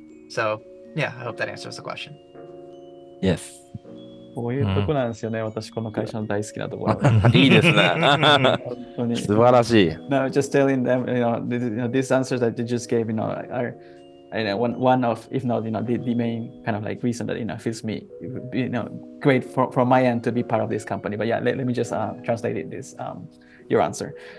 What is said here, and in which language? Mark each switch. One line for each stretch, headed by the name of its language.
English: So yeah, I hope that answers the question. Yes.
Japanese: こういうとこなんですよね、私この会社の大好きなところ。いいですね。本当に。素晴らしい。
English: No, just telling them, these answers that you just gave, are one of, if not, the main kind of like reason that feels me, great from my end to be part of this company. But yeah, let me just translate this your answer.